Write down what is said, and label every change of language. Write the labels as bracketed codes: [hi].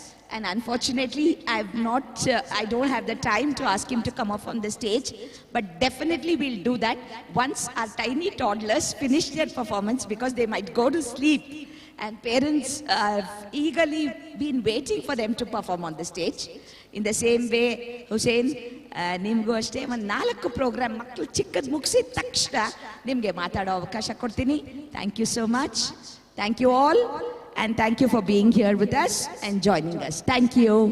[en] And unfortunately, I don't have the time to ask him to come up on the stage. But definitely we'll do that once our tiny toddlers finish their performance, because they might go to sleep. And parents have eagerly been waiting for them to perform on the stage. In the same way, [kn] Hussein, ನಿಮಗೂ ಅಷ್ಟೇ ಒಂದು 4 program ಮಕ್ಕಳು ಚಿಕ್ಕದು ಮುಗಿಸಿದ ತಕ್ಷಣ ನಿಮಗೆ ಮಾತಾಡೋ ಅವಕಾಶ ಕೊಡ್ತೀನಿ. [en] Thank you so much. Thank you all, and thank you for being here with us and joining us. Thank you.